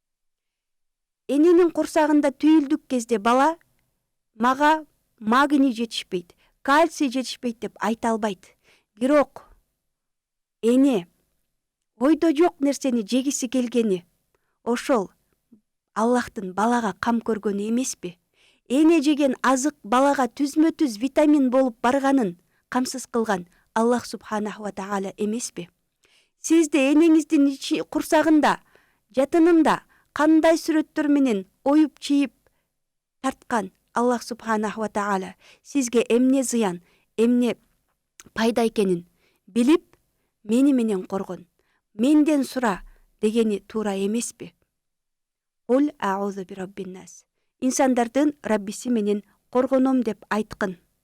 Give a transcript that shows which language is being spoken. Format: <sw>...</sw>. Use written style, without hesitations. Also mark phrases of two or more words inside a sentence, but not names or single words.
<ky>Эненин курсагында түйүлдүк кезде бала мага магний жетишпейт, кальций жетишпейт деп айта албайт. Бирок эне ойдо жок нерсени жегиси келгени ошол Аллахтын балага кам көргөнү эмеспи? Эне жеген азык балага түзмө-түз витамин болуп барганын камсыз кылган</ky> <ar>الله سبحانه وتعالى</ar> <ky>эмеспи? Сизди энеңиздин курсагында, жатынында кандай сүрөттөр менен оюп чийип тарткан</ky> <ar>الله سبحانه وتعالى</ar> <ky>сизге эмне зыян, эмне пайда экенин билип, мени менен коргон, менден сура дегени туура эмеспи?</ky> <ar>قل أعوذ برب الناس.</ar> <ky>Инсандардын Раббиси менен коргоном деп айткын.</ky>